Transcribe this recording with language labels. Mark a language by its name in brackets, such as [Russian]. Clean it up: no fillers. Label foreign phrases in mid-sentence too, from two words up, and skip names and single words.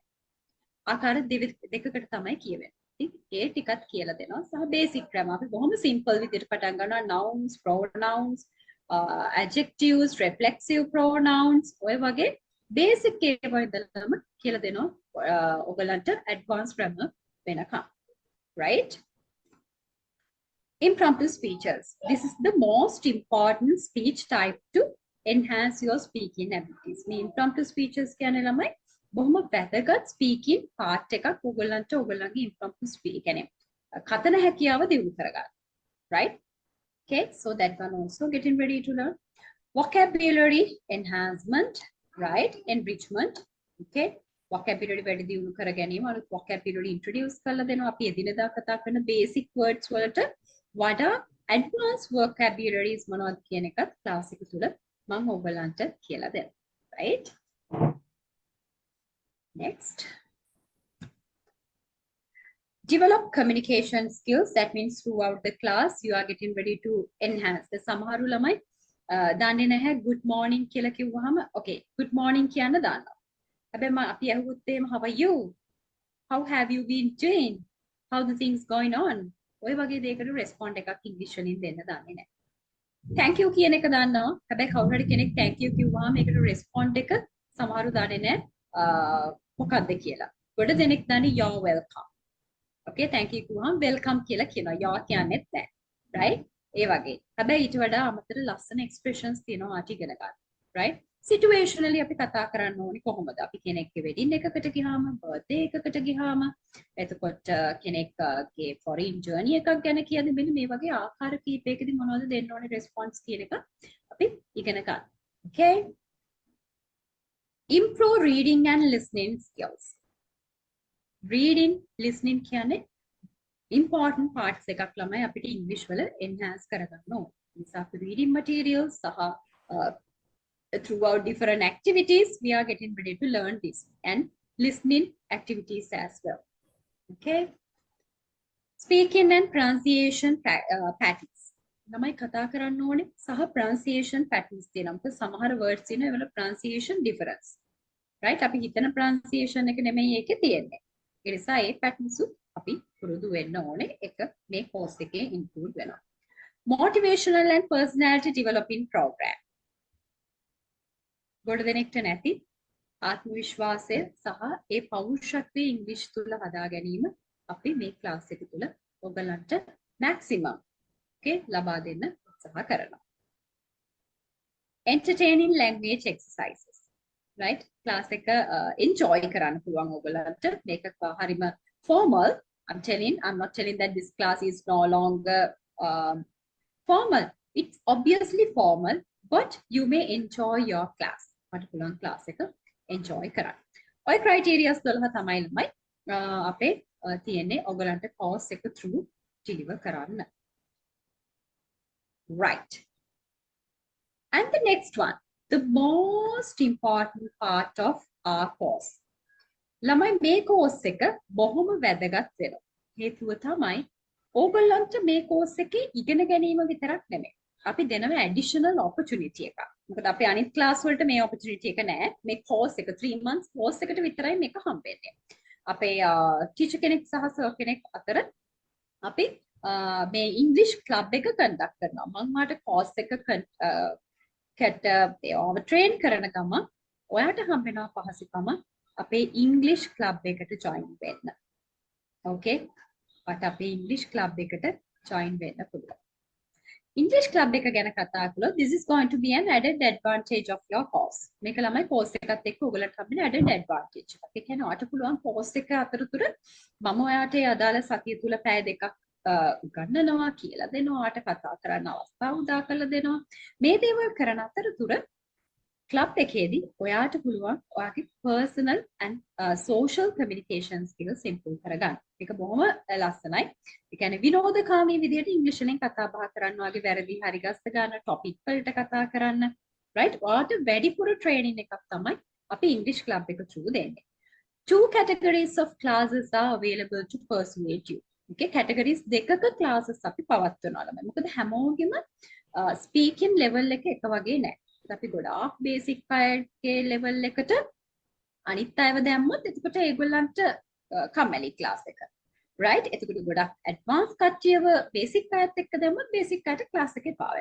[Sinhala] ආකාර දෙකකට තමයි කියවෙන්නේ. ඉතින් ඒ ටිකත් කියලා දෙනවා. සහ [English] basic grammar [Sinhala] අපි බොහොම සිම්පල් විදිහට පටන් ගන්නවා. [English] nouns, pronouns, adjectives, reflexive pronouns [Sinhala] ඔය වගේ බේසික් ඒවා ඉඳලම කියලා දෙනවා ඔයගලන්ට [English] advanced grammar [Sinhala] වෙනකම්. [English] Right? Impromptu speeches. This is the most important speech type to enhance your speaking abilities. [Sinhala] මේ [English] impromptu speeches [Sinhala] කියන්නේ ළමයි බොහොම වැදගත් [English] speaking part [Sinhala] එකක් ඔයගලන්ට ඔයගලගේ [English] impromptu speak [Sinhala] කියන්නේ කතන හැකියාව දියුණු කරගන්න. [English] Right? Okay, so that one also getting ready to learn. Vocabulary enhancement, right? Enrichment. Okay. [Sinhala] Vocabulary වැඩි දියුණු කර ගැනීම අලුත් vocabulary introduce කරලා දෙනවා. අපි එදිනෙදා කතා කරන [English] basic words [Sinhala] වලට වඩා [English] advanced vocabularies [Sinhala] මොනවද කියන එකත් class එක තුල මම ඔයගලන්ට කියලා දෙනවා. [English] Right? Next. Develop communication skills. That means throughout the class you are getting ready to enhance. [Sinhala] The සමහරු ළමයි දන්නේ නැහැ [English] good morning [Sinhala] කියලා කිව්වහම [English] okay good morning [Sinhala] කියන්න දානවා. හැබැයි අපි අහුවොත් එහෙම [English] how are you? How have you been doing? How the things going on? [Sinhala] ඔය වගේ දෙයකට respond එකක් ඉංග්‍රීසි වලින් දෙන්න දන්නේ නැහැ. [English] thank you [Sinhala] කියන එක දන්නවා. හැබැයි කවුරු හරි කෙනෙක් [English] thank you [Sinhala] කිව්වහම ඒකට respond එක සමහරු දන්නේ නැහැ මොකක්ද කියලා. ගොඩ දෙනෙක් දන්නේ [English] you're welcome. okay thank you [Sinhala] කිව්වහම welcome කියලා කියනවා. you're කියන්නේත් නැහැ. right? ඒ වගේ. හැබැයි ඊට වඩා අමතර ලස්සන expressions තියෙනවා ආට ඉගෙන ගන්න. right? situationally අපි කතා කරන්න ඕනේ කොහොමද? අපි කෙනෙක්ගේ wedding එකකට ගියාම, birthday එකකට ගියාම, එතකොට කෙනෙක්ගේ [English] foreign journey [Sinhala] එකක් ගැන කියන්නේ මෙන්න මේ වගේ ආකාර කීපයකදී මොනවද දෙන්න ඕනේ response කියන එක අපි ඉගෙන ගන්න. [English] okay? improve reading and listening skills. reading, listening [Sinhala] කියන්නේ [English] important parts [Sinhala] එකක් ළමයි අපිට English වල enhance කරගන්න ඕනේ. නිසා අපි [English] reading materials සහ throughout different activities, we are getting ready to learn this and listening activities as well. Okay. Speaking and pronunciation patterns. [Sinhala] ළමයි කතා කරන්න ඕනේ සහ [English] pronunciation patterns [Sinhala] තියෙනවා. මොකද සමහර words තියෙනවා ඒවල [English] pronunciation difference. right? [Sinhala] අපි හිතන pronunciation එක නෙමෙයි ඒකේ තියෙන්නේ. ඒ නිසා ඒ patterns අපි පුරුදු වෙන්න ඕනේ. එක මේ course එකේ include වෙනවා. [English] Motivational and personality developing program. [Sinhala] ගොඩ දෙනෙක්ට නැති ආත්ම විශ්වාසය සහ ඒ පෞරුෂත්වයේ ඉංග්‍රීසි තුල හදා ගැනීම අපි මේ ක්ලාස් එක තුල ඔයගලන්ට maximum ලබා දෙන්න උත්සාහ කරනවා. [English] Entertaining language exercises. right? [Sinhala] ක්ලාස් එක enjoy කරන්න පුළුවන් ඔයගලන්ට. මේක හරිම formal. [English] I'm not telling that this class is no longer formal. It's obviously formal, but you may enjoy your class. [Sinhala] මට පුළුවන් ක්ලාස් එක enjoy කරන්න. ඔය criterias 12 තමයි ළමයි අපේ තියෙන්නේ ඔයගලන්ට course එක [English] through deliver [Sinhala] කරන්න. [English] right. And the next one, the most important part of our course. [Sinhala] ළමයි මේ course එක බොහොම වැදගත් වෙනවා. හේතුව තමයි ඕගොල්ලන්ට මේ course එකේ ඉගෙන ගැනීම විතරක් නෙමෙයි. අපි දෙනවා [English] additional opportunity [Sinhala] එකක්. මොකද අපි අනිත් class වලට මේ opportunity එක නැහැ. මේ course එක [English] 3 months course [Sinhala] එකට විතරයි මේක හම්බෙන්නේ. අපේ teacher කෙනෙක් සහ sir කෙනෙක් අතර අපි මේ [English] English club [Sinhala] එක conduct කරනවා. මම මාට course එක train කරන ගම ඔයාට හම්බෙනවා පහසුකම අපේ English club එකට join වෙන්න. [English] okay? but [Sinhala] අපේ [English] English club [Sinhala] එකට join වෙන්න පුළුවන්. [English] English club [Sinhala] එක ගැන කතා කළොත් [English] this is going to be an added advantage of your course. [Sinhala] මේක ළමයි course එකත් එක්ක ඔයගලට හම්බෙන [English] added advantage [Sinhala] එකක්. ඒ කියන්නේ ඔයාට පුළුවන් course එක අතරතුර මම ඔයාට ඒ අදාළ සතිය තුල පැය දෙකක් උගන්වනවා කියලා දෙනවා. ඔයාට කතා කරන්න අවස්ථාව උදා කරලා දෙනවා. මේ දේවල් කරන අතරතුර club එකේදී ඔයාට පුළුවන් ඔයාගේ [English] personal and social communication skills improve [Sinhala] කරගන්න. මේක බොහොම ලස්සනයි. ඒ කියන්නේ විනෝදකාමී විදිහට ඉංග්‍රීසි වලින් කතා බහ කරන්න, ඔයාගේ වැරදි හරි ගස්ස ගන්න, topic වලට කතා කරන්න. right? ඔයාට වැඩිපුර training එකක් තමයි අපි [English] English club [Sinhala] එක through දෙන්නේ. [English] 2 categories of classes are available to persuade you. okay? categories [Sinhala] දෙකක classes අපි පවත්වනවා ළමයි. මොකද හැමෝගෙම [English] speaking level [Sinhala] එක එක වගේ නැහැ. අපි ගොඩාක් බේසික් අයගේ ලෙවල් එකට අනිත් අයව දැම්මොත් එතකොට ඒගොල්ලන්ට කම්මැලි ක්ලාස් එක. right? එතකොට ගොඩාක් ඇඩ්වාන්ස් කට්ටියව බේසික් අයත් එක්ක දැම්මොත් බේසික් අයට ක්ලාස් එකේ පාවෙන.